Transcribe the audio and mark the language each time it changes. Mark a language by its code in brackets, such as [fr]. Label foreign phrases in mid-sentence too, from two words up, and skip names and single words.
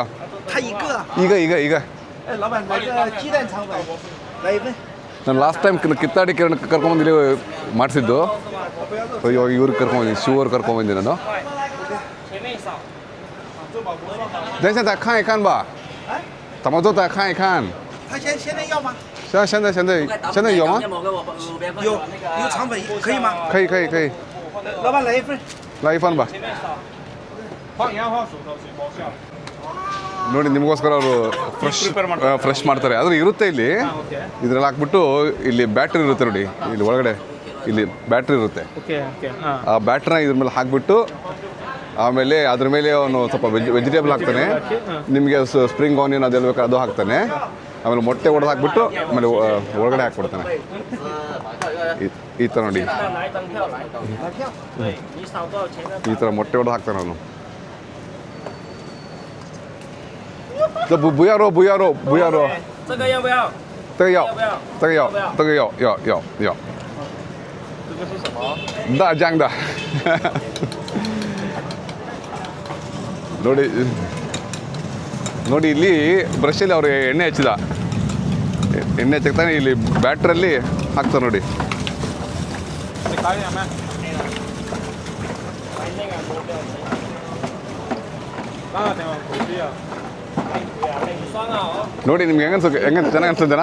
[kn] ಈಗ ನಾನು [en] last time [kn] ಕಿತ್ತಾಡಿ ಕಿರಣ್ ಕರ್ಕೊಂಬಂದು ಇಲ್ಲಿ ಮಾಡಿಸಿದ್ದು. ಇವಾಗ ಇವ್ರಿಗೆ ಕರ್ಕೊಂಬಂದಿದ್ದೀನಿ, ಶಿವ್ ಅವ್ರು ಕರ್ಕೊಂಬಂದಿದ್ದೀನಿ ನಾನು. ದೇಶ ಖಾನ್ ಖಾನ್ ಬಾ ತಮಜೋ ಖಾನ್ ಖಾನ್. [zh] 现在有吗？有肠粉，可以吗？可以。老板来一份。来一份吧。 [kn] ನೋಡಿ, ನಿಮಗೋಸ್ಕರ ಅವರು ಫ್ರೆಶ್ ಮಾಡ್ತಾರೆ. ಆದರೆ ಇರುತ್ತೆ ಇಲ್ಲಿ, ಇದ್ರಲ್ಲಿ ಹಾಕ್ಬಿಟ್ಟು ಇಲ್ಲಿ ಬ್ಯಾಟ್ರಿ ಇರುತ್ತೆ ನೋಡಿ, ಇಲ್ಲಿ ಒಳಗಡೆ ಇಲ್ಲಿ ಬ್ಯಾಟ್ರಿ ಇರುತ್ತೆ. ಆ ಬ್ಯಾಟ್ರಿನ ಇದ್ರ ಮೇಲೆ ಹಾಕ್ಬಿಟ್ಟು ಆಮೇಲೆ ಅದ್ರ ಮೇಲೆ ಅವನು ಸ್ವಲ್ಪ ವೆಜಿಟೇಬಲ್ ಹಾಕ್ತಾನೆ. ನಿಮಗೆ [en] spring onion [kn] ಅದೆಲ್ಲ ಬೇಕು ಅದು ಹಾಕ್ತಾನೆ. ಆಮೇಲೆ ಮೊಟ್ಟೆ ಒಡೆದು ಹಾಕ್ಬಿಟ್ಟು ಆಮೇಲೆ ಒಳಗಡೆ ಹಾಕ್ಬಿಡ್ತಾನೆ. ಈ ಥರ ನೋಡಿ, ಈ ಥರ ಮೊಟ್ಟೆ ಒಡೆದು ಹಾಕ್ತಾನೆ ಅವನು. [zh] 不要肉，这个要不要？这个要。这个要。这个是什么？大酱的。 [kn] ನೋಡಿ ಇಲ್ಲಿ ಬ್ರಷಲ್ಲಿ ಅವರು ಎಣ್ಣೆ ಹಚ್ಚಿತಾನೆ, ಇಲ್ಲಿ ಬ್ಯಾಟ್ರಲ್ಲಿ ಹಾಕ್ತಾರೆ ನೋಡಿ. ನೋಡಿ, ನಿಮ್ಗೆ ಹೆಂಗೆ ಚೆನ್ನಾಗಿ ಅನ್ಸುತ್ತೇನಾ?